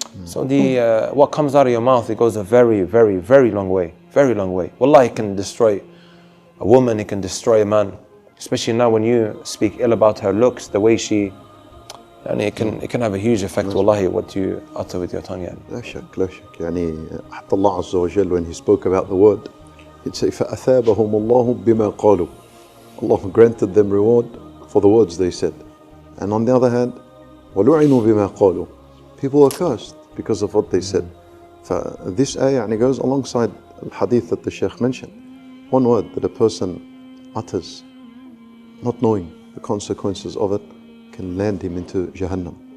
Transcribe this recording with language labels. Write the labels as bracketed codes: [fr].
[en] So what comes out of your mouth, it goes a very, very, very long way. Very long way. Wallahi, it can destroy a woman, it can destroy a man. Especially now when you speak ill about her looks, the way she, and it can have a huge effect, wallahi, what you utter with your tongue. [ar] لا شك لا شك حتى الله عز وجل, [en] when he spoke about the word, he'd say [ar] فأثابهم الله بما قالوا. [en] Allah granted them reward for the words they said. And on the other hand, [ar] وَلُعِنُوا بِمَا قَالُوا. [en] People were cursed because of what they said. This ayah goes alongside the hadith that the Shaykh mentioned. One word that a person utters, not knowing the consequences of it, can land him into Jahannam.